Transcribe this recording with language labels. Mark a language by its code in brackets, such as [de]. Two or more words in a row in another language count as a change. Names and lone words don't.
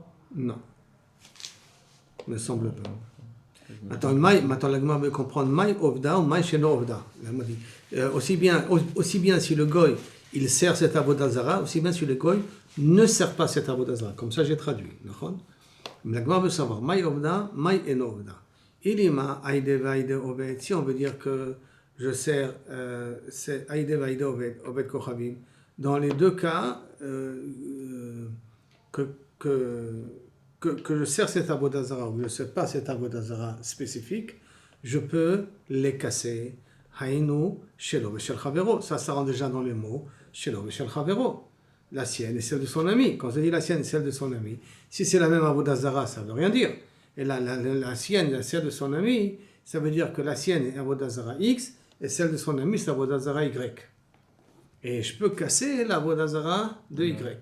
[fr] Non. Il me semble pas. Maintenant, la Gemara veut comprendre [arc] מאי עובדא [fr] ou [arc] מאי שאינו עובדא. [fr] Aussi bien si le goy il sert cet [he] עבודה זרה, [fr] aussi bien si le goy ne sert pas cet [he] עבודה זרה. [fr] Comme ça, j'ai traduit. Mais la Gemara veut savoir, [arc] מאי עובדא, מאי אינו עובדא. אילימא אידי ואידי עובד. [fr] Si on veut dire que je sers, c'est [arc] אידי ואידי עובד, עובד כוכבים. [fr] Dans les deux cas, que je sers cet [he] עבודה זרה [fr] ou je ne sers pas cet [he] עבודה זרה [fr] spécifique, je peux les casser. [he] היינו, שלו ושל חבירו. [fr] Ça rentre déjà dans les mots. [he] שלו ושל חבירו. [fr] La sienne et celle de son ami. Quand je dis la sienne et celle de son ami, si c'est la même [he] עבודה זרה, [fr] ça ne veut rien dire. Et la sienne et celle de son ami, ça veut dire que la sienne est [he] עבודה זרה [fr] X et celle de son ami, c'est [he] עבודה זרה [fr] Y. Et je peux casser l' [he] עבודה זרה [fr] de Y.